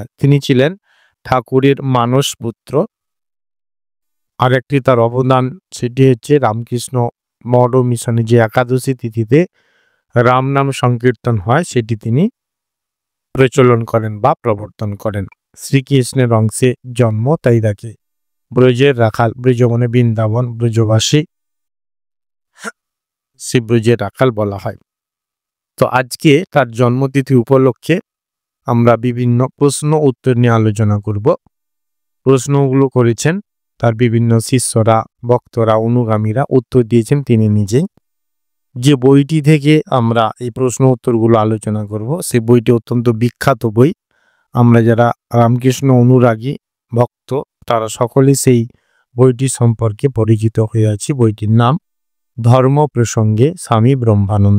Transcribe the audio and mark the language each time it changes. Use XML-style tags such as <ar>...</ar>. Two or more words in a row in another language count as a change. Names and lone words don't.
<bn>তিনি ছিলেন ঠাকুরের মানস পুত্র। আরেকটি তার অবদান সেটি হচ্ছে রামকৃষ্ণ মঠ মিশনে যে একাদশী তিথিতে রাম নাম সংকীর্তন হয় সেটি তিনি প্রচলন করেন বা প্রবর্তন করেন। শ্রীকৃষ্ণের অংশে জন্ম তাই তাকে ব্রজের রাখাল, ব্রজ মানে বৃন্দাবন, ব্রজবাসী শ্রী ব্রজের রাখাল বলা হয়। তো আজকে তার জন্মতিথি উপলক্ষে আমরা বিভিন্ন প্রশ্ন উত্তর নিয়ে আলোচনা করব। প্রশ্নগুলো করেছেন তার বিভিন্ন শিষ্যরা ভক্তরা অনুগামীরা উত্তর দিয়েছেন তিনি নিজেই। যে বইটি থেকে আমরা এই প্রশ্ন উত্তরগুলো আলোচনা করব সেই বইটি অত্যন্ত বিখ্যাত বই। আমরা যারা রামকৃষ্ণ অনুরাগী ভক্ত তারা সকলেই সেই বইটি সম্পর্কে পরিচিত হয়ে আছি। বইটির নাম ধর্ম প্রসঙ্গে স্বামী ব্রহ্মানন্দ।</bn>